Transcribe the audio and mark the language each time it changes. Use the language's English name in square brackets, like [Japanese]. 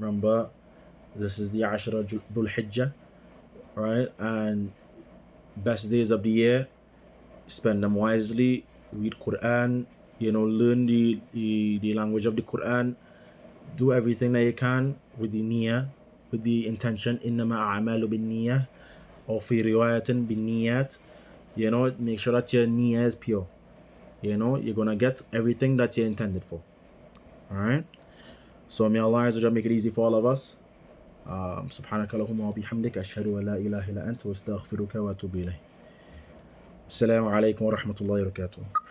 [English] Remember, this is the Ashra Dhul Hijjah, right? And best days of the year. Spend them wisely. Read Quran. Learn the language of the Quran. Do everything that you can with the niyyah, with the intention. [Arabic] إنما أعمال بالنية, or في رواية بالنيات. [English] Make sure that your niyyah is pure. You're gonna get everything that you're intended for. All right. So may Allah Azza wa Jalla make it easy for all of us. [Arabic] سبحانك اللهم وبحمدك أشهد أن لا إله إلا أنت وأستغفرك وأتوب إليك. السلام عليكم ورحمة الله وبركاته.